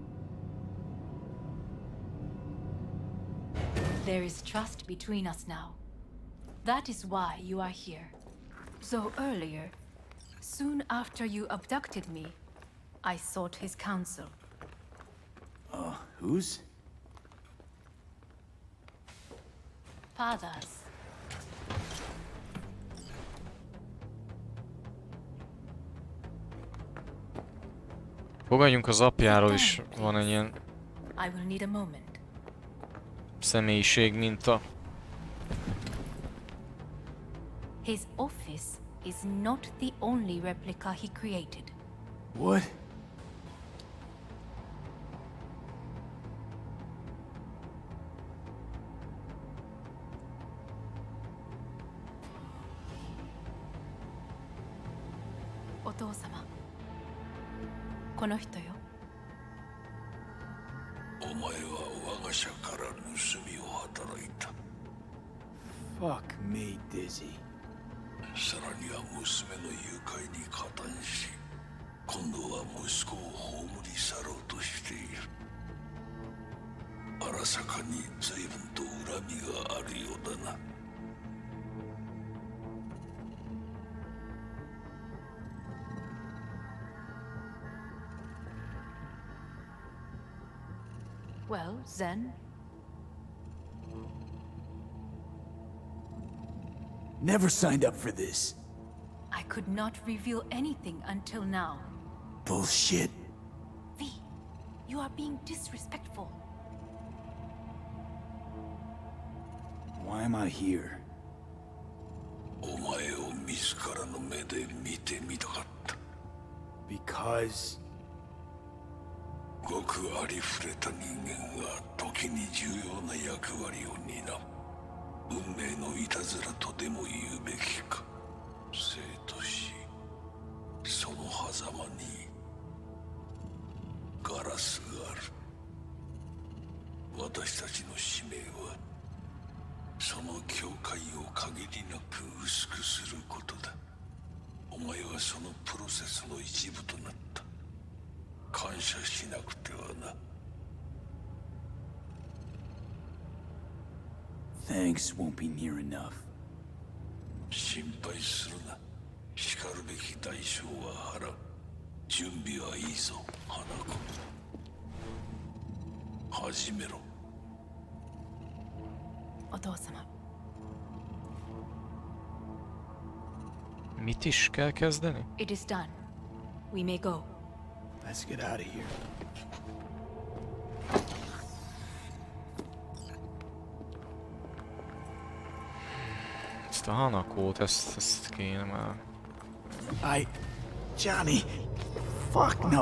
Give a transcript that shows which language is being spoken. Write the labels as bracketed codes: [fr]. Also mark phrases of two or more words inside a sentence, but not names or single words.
[en] There is trust between us now. That is why you are here. So earlier, Soon after you abducted me, I sought his counsel. Whose? Father's. [hu] Fogadjunk az apjáról is, van egy ilyen [en] I will need a moment. [hu] személyiség minta. [en] His office is not the only replica he created. What? [ja] Otou-sama. この人よ。お前は我が社から盗みを働いた。 [en] Fuck me, Dizzy. [ja] さらには娘の誘拐に加担し、今度は息子を葬り去ろうとしている。荒坂に随分と恨みがあるようだな。 [en] Well, then, Never signed up for this. I could not reveal anything until now. Bullshit. V, you are being disrespectful. Why am I here? [ja] お前を自らの目で見てみたかった。 [en] Because... [ja] ごくありふれた人間が時に重要な役割を担う。運命のいたずらとでも言うべきか。生と死、その狭間にガラスがある。私たちの使命はその境界を限りなく薄くすることだ。お前はそのプロセスの一部となった。感謝しなくてはな。 [en] Thanks won't be near enough. [ja] 心配するな。しかるべき代償は払う。準備はいいぞ、花子。始めろ。お父様。 [hu] Mit is kell kezdeni? [en] It is done. We may go. Let's get out of here. [hu] Ezt a Hanakót, ezt kéne már. [en] Johnny! Fuck no!